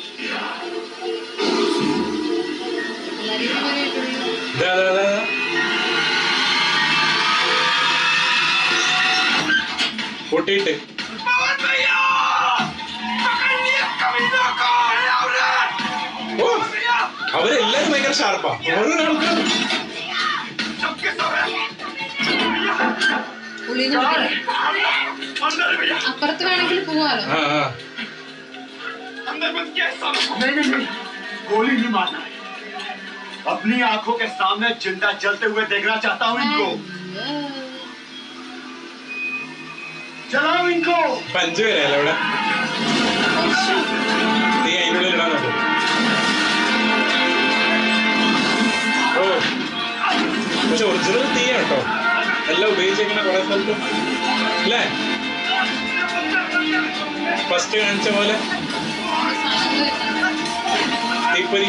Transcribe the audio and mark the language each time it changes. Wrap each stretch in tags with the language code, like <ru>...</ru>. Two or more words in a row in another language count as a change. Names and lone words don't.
<ml>പൊട്ടിയിട്ട് ഓ അവരെല്ലാരും ഭയങ്കര ഷാർപ്പാ. ഓരോ ആൾക്കാരും അപ്പുറത്ത് വേണമെങ്കിൽ പോവാലോ.</ml> <hi>नहीं, गोली नहीं मारना है. अपनी आंखों के सामने जिंदा जलते हुए देखना चाहता हूँ इनको. जलाओ इनको.</hi> <ml>5 പേരല്ലേ ഇവിടെ? തീ അതിനുള്ളിൽ ഇടാൻ നോക്കും. ഓ പക്ഷെ ഒറിജിനൽ തീയാണ് കേട്ടോ എല്ലാം ഉപയോഗിച്ചേക്കുന്ന കുറെ സ്ഥലത്ത് അല്ലേ? ഫസ്റ്റ് കാണിച്ച പോലെ തീപ്പൊരി.</ml>